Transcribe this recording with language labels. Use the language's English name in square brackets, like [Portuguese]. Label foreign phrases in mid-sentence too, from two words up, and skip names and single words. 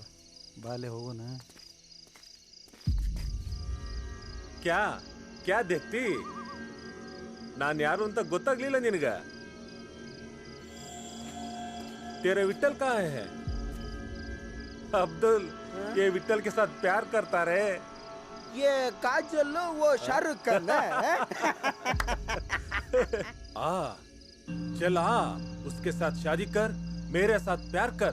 [Kannada] ಬಾಲೆ ಹೋಗೋಣ. [Hindi] क्या क्या देखती? [Kannada] ನಾನು ಯಾರು ಅಂತ ಗೊತ್ತಾಗ್ಲಿಲ್ಲ ನಿನಗ? [Hindi] तेरे विट्ठल कहाँ है? अब्दुल, ये विट्ठल के साथ प्यार करता रे? ये काजल वो शाहरुख खान है? आ चल आ, उसके साथ शादी कर, मेरे साथ प्यार कर.